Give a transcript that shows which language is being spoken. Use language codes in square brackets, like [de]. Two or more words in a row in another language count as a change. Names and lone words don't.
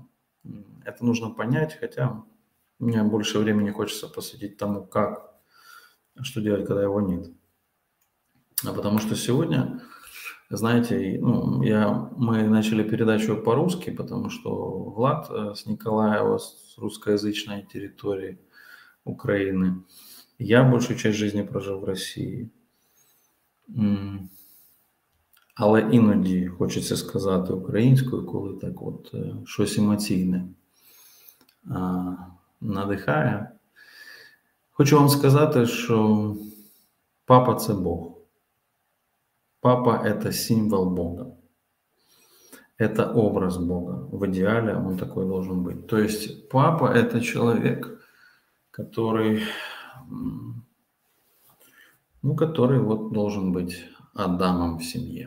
[ru] Это нужно понять, хотя мне больше времени хочется посвятить тому, как, что делать, когда его нет. А потому что сегодня Знаете, ну, мы начали передачу по-русски, потому что Влад с Николаева, с русскоязычной территории Украины. Я большую часть жизни прожил в Росії. [uk] Але іноді хочеться сказати українською, коли так от щось емоційне надихає. Хочу вам сказати, що папа – це Бог. [ru] Папа – это символ Бога. Это образ Бога. В идеале он такой должен быть. То есть папа – это человек, который вот должен быть Адамом в семье.